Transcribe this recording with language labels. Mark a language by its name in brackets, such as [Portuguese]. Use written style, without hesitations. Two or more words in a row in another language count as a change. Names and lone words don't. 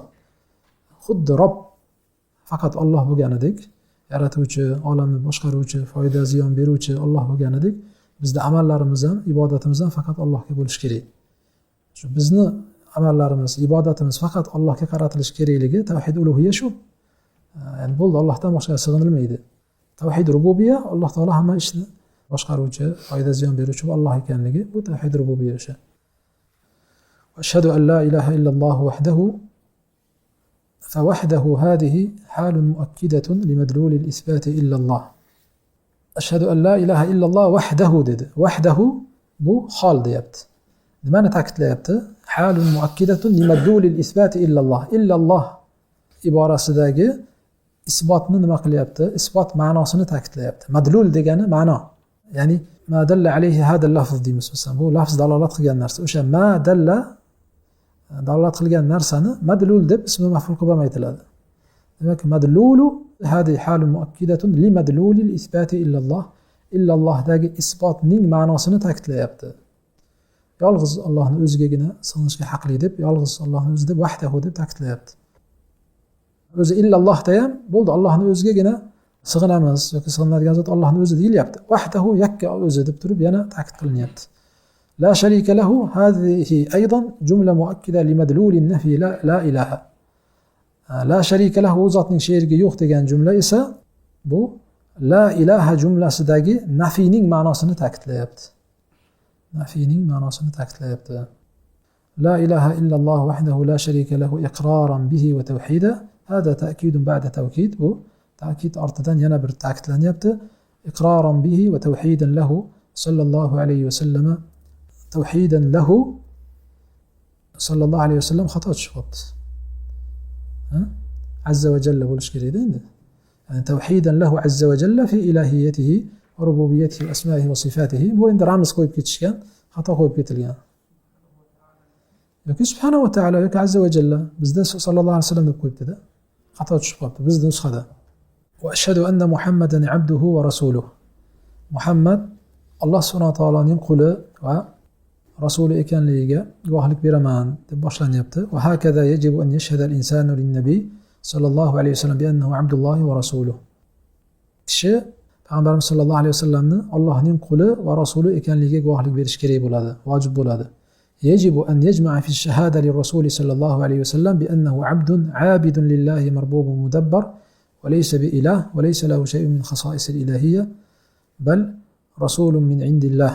[Uzbek] Xuddi Rob faqat Alloh bo'lganidek, yaratuvchi, olamni boshqaruvchi, foyda ziyon beruvchi Alloh bo'lganidek, bizda amallarimiz ham, ibodatimiz ham faqat Allohga bo'lishi kerak. Shu bizni amallarimiz, ibodatimiz faqat Allohga qaratilishi kerakligi tavhid ulug'iyya shu. Ya'ni bo'ldi, Allohdan boshqaga sig'inilmaydi. Tavhid rububiyya, Alloh taolo hamma ishni boshqaruvchi, foyda ziyon beruvchi Alloh ekanligi, bu tavhid rububiyya o'sha. [Arabic] أشهد أن لا إله إلا الله وحده فوحده هذه حال مؤكدة لمدلول الإثبات إلا الله. أشهد أن لا إله إلا الله وحده [Uzbek] dedi. Wahdahu bu hol deyapti. Nimani ta'kidlayapti? [Arabic] حال مؤكدة لمدلول الإثبات إلا الله. [Uzbek] Illalloh iborasidagi isbotni nima qilyapti? Isbot ma'nosini ta'kidlayapti. Madlul degani ma'no. Ya'ni [Arabic] ما دل عليه هذا لفظ [Uzbek] deymiz biz. Bu lafz dalolat qilgan narsa. O'sha [Arabic] ما دل [Uzbek] dalolat qilgan narsani madlul deb ismi maf'ul qilib ham aytiladi. [Arabic] Demak, مدلول هذه حال مؤكدة لمدلول الإثبات إلا الله. [Uzbek] Illallohdagi isbotning ma'nosini ta'kidlayapti. Yolg'iz Allohning o'zigagina sig'inishga haqli deb, yolg'iz Allohning o'zi deb vahdahu deb ta'kidlayapti. O'zi illallohda ham bo'ldi, Allohning o'zigagina sig'inamiz yoki sig'inadigan zot Allohning o'zi deyilyapti. Vahdahu yakka o'zi deb turib yana ta'kid qilinyapti. [Arabic] لا شريك له هذه أيضا جملة مؤكدة لمدلول النفي لا إله. لا شريك له [Uzbek] zotning sherigi yo'q degan jumla esa bu [Arabic] لا إله [Uzbek] jumlasidagi nafiyning ma'nosini ta'kidlayapti. Nafiyning ma'nosini ta'kidlayapti. [Arabic] لا إله إلا الله وحده لا شريك له إقرارا به وتوحيدا. هذا تأكيد بعد توكيد. [Uzbek] Bu ta'kid ortidan yana bir ta'kidlanyapti. [Arabic] إقرارا به وتوحيدا له صلى الله عليه وسلم. توحيدا له صلى الله عليه وسلم [Uzbek] xato chiqibdi. [Arabic] عز وجل [Uzbek] bo'lish kerak endi. [Arabic] يعني توحيدا له عز وجل في إلهيته وربوبيته وأسمائه وصفاته. [Uzbek] Bu endi ramz qo'yib ketishgan, xato qo'yib ketilgan. Yoki [Arabic] سبحانه وتعالى [Uzbek] yoki [Arabic] عز وجل [Uzbek] bizda [Arabic] صلى الله عليه وسلم [Uzbek] deb qo'yibdi-da. Xato tushib qolibdi bizda nusxada. [Arabic] وأشهد أن محمدا عبده ورسوله. [Uzbek] Muhammad Alloh subhanahu va taoloning quli va rasuli ekanligiga guvohlik beraman deb boshlanyapti. [Arabic] وهكذا يجب أن يشهد الإنسان للنبي صلى الله عليه وسلم بأنه عبد الله ورسوله. [Uzbek] Kishi payg'ambarimiz [Arabic] صلى الله عليه [Uzbek] vasallamni Allohning quli va rasuli ekanligiga guvohlik berish kerak bo'ladi, vojib bo'ladi. [Arabic] يجب أن يجمع في الشهادة للرسول صلى الله عليه وسلم بأنه عبد عابد لله مربوب مدبر وليس بإله وليس له شيء من خصائص الإلهية بل رسول من عند الله.